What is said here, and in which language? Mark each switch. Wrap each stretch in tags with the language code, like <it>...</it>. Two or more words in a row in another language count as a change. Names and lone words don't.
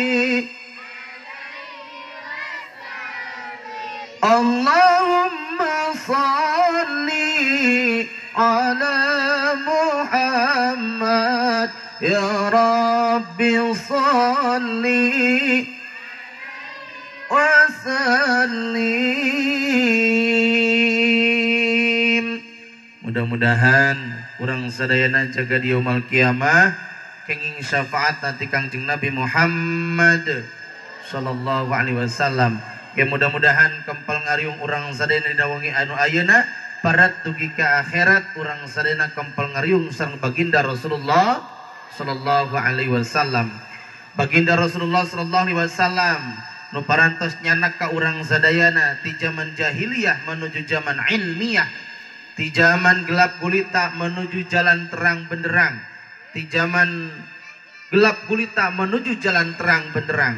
<ar>اللهم صل على محمد يا ربي صل وسلم.</ar> <su>Mudah-mudahan urang sadayana jaga di yaumul kiamah kenging syafaat nanti Kangjeng Nabi Muhammad</su> <ar>صلى الله عليه وسلم.</ar> <su>Ya mudah-mudahan kempal ngariung urang sadayana didawangi anu ayeuna parat dugi ka akhirat urang sadayana kempal ngariung sareng baginda Rasulullah</su> <ar>صلى الله عليه وسلم.</ar> <su>Baginda Rasulullah</su> <ar>صلى الله عليه وسلم</ar> <su>nu parantos nyanak ka urang sadayana ti zaman jahiliyah</su> <id>menuju zaman ilmiah,</id> <su>ti zaman gelap gulita</su> <id>menuju jalan terang benderang,</id> <su>ti zaman gelap gulita</su> <id>menuju jalan terang benderang.</id>